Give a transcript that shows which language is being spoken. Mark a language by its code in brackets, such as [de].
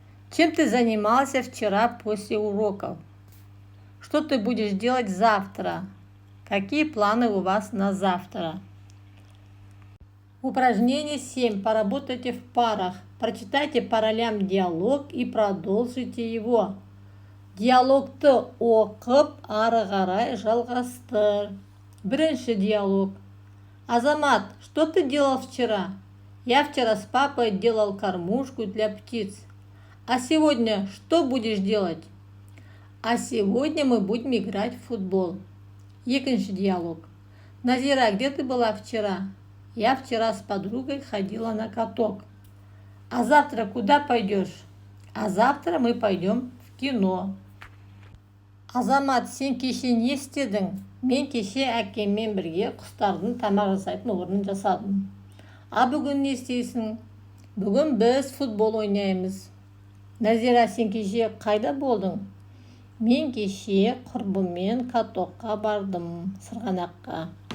[ru] Чем ты занимался вчера после уроков? Что ты будешь делать завтра? Какие планы у вас на завтра? Упражнение 7. Поработайте в парах. Прочитайте по ролям диалог и продолжите его. [kk] Диалогты оқып, ары қарай жалғастыр. Бірінші диалог. [ru] Азамат, что ты делал вчера? Я вчера с папой делал кормушку для птиц. А сегодня что будешь делать? А сегодня мы будем играть в футбол. [kk] Екінші диалог. [ru] Назира, где ты была вчера? Я вчера с подругой ходила на каток. А завтра куда пойдешь? А завтра мы пойдем в кино. [kk] Азамат, сен кеше не істедің? Мен кеше әкеммен бірге құстардың тамақ жасайтын орнын жасадым. А бүгін не істейсің? Бүгін біз футбол ойнаймыз. Назира, сен кеше қайда болдың? Мен кеше құрбыммен катокқа бардым, сырғанаққа.